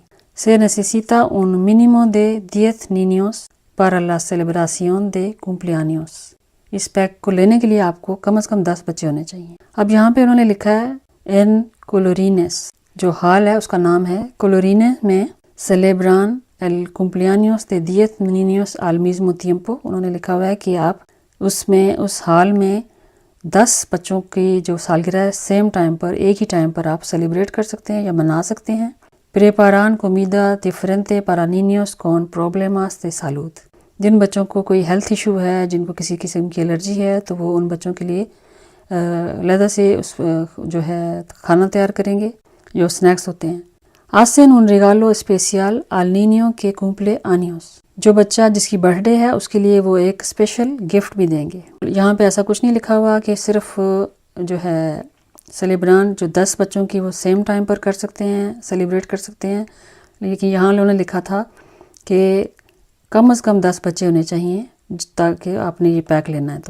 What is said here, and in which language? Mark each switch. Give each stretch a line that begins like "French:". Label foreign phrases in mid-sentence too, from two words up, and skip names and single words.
Spanish: Se necesita un mínimo de 10 niños para la celebración de cumpleaños।
Hindi: इस पैक को लेने के लिए आपको कम से कम 10 बच्चे होने चाहिए। अब यहाँ पे उन्होंने लिखा है
Spanish: en Colorines,
Hindi: जो हॉल है उसका नाम है कोलोरिनेस में
Spanish: celebran el cumpleaños de 10 niños al mismo tiempo.
Hindi: उन्होंने लिखा हुआ है कि आप उसमें उस हॉल में 10 बच्चों की जो सालगिरह है
English: same time
Hindi: पर, एक ही टाइम पर आप सेलिब्रेट कर सकते हैं या मना सकते हैं।
Spanish: Preparan comida diferente para niños con problemas de salud।
Hindi: जिन बच्चों को कोई
English: health issue
Hindi: है, जिनको किसी किस्म की एलर्जी है, तो वो उन बच्चों के लिए अलग से जो है खाना तैयार करेंगे, जो स्नैक्स होते हैं।
Spanish: Hacen un regalo especial al niño que cumple años।
Hindi: जो बच्चा जिसकी बर्थडे है उसके लिए वो एक
English: special gift
Hindi: भी देंगे। यहाँ पे ऐसा कुछ नहीं लिखा हुआ कि सिर्फ जो है सेलिब्रान जो 10 बच्चों की वो
English: same time
Hindi: पर कर सकते हैं, सेलिब्रेट कर सकते हैं, लेकिन यहाँ उन्होंने लिखा था कि कम से कम 10 बच्चे होने चाहिए ताकि आपने ये पैक लेना है।